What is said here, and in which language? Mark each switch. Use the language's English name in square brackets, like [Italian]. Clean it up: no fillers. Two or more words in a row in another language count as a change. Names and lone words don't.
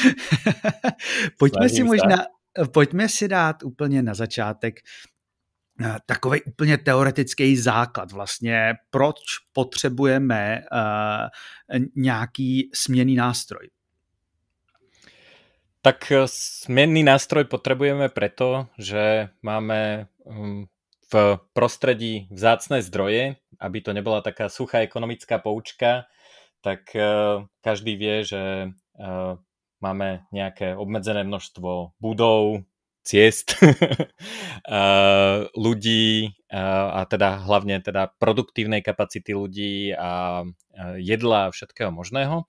[Czech] Pojďme si dát úplně na začátek takový úplně teoretický základ vlastně, proč potřebujeme nějaký směnný nástroj. [Slovak] Tak směnný nástroj potrebujeme preto, že máme v prostredí vzácne zdroje, aby to nebola taká suchá ekonomická poučka, tak každý vie, že máme nejaké obmedzené množstvo budov, ciest, ľudí a teda hlavne teda produktívnej kapacity ľudí a jedla a všetkého možného.